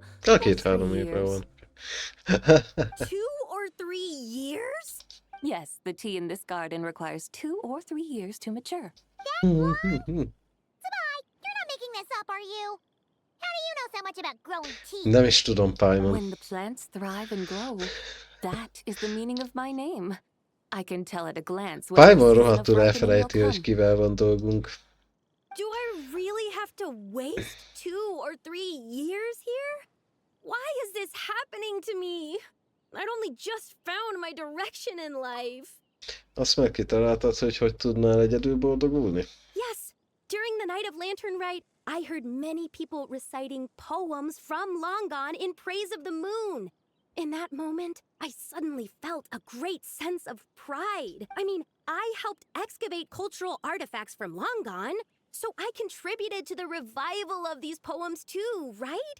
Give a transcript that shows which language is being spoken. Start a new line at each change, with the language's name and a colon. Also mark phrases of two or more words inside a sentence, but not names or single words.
English: A or 3
Hungarian: 2-3 évre
English: years.
Hungarian: van.
English: 2 or 3 years? Yes, the tea in this garden requires 2 or 3 years to mature. Sabai, you're not making this up, are you? How do you know so much about growing tea?
Hungarian: Nem is tudom, Paimon.
English: When the plants thrive and grow, that is the meaning of my name. I can tell at a glance when the Paimon season of
Hungarian: rohadtul
English: ripening will
Hungarian: elfelejti, hogy
English: come.
Hungarian: kivel van dolgunk.
English: Do I really have to waste 2 or 3 years here? Why is this happening to me? I'd only just found my direction in life.
Hungarian: Azt meg kitaláltad, hogy tudnál egyedül boldogulni?
English: Yes, during the night of Lantern Rite, I heard many people reciting poems from Long Gone in praise of the moon. In that moment, I suddenly felt a great sense of pride. I mean, I helped excavate cultural artifacts from Long Gone, so I contributed to the revival of these poems too, right?